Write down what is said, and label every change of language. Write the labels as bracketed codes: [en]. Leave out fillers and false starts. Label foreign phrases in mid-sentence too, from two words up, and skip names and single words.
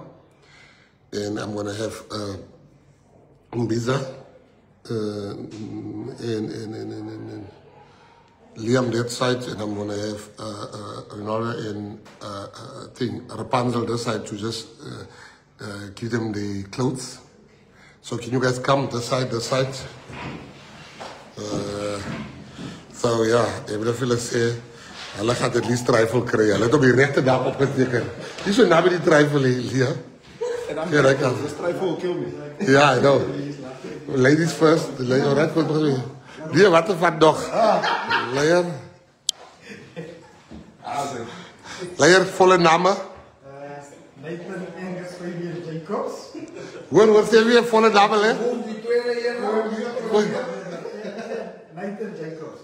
[en] And I'm going to have Mbiza and Liam that side, and I'm going to have Ronaldo and Rapunzel this side to just give them the clothes. So can you guys come this side, this side? [af] So ja, ek wil vir julle sê, hulle gaan [en] at least [af] trifle kry. Hulle het op die regte dag opgeteken. Dis so naby die trifle hier. Ja, [en] right now. This trifle will kill me. Yeah, I know. Ladies first. Alright, [af] goed begin. Die wat van nog? Leier. Leier volle name. Nathan Angus Fabian Jacobs. Hoor sê weer volle name hè? Nathan Jacobs.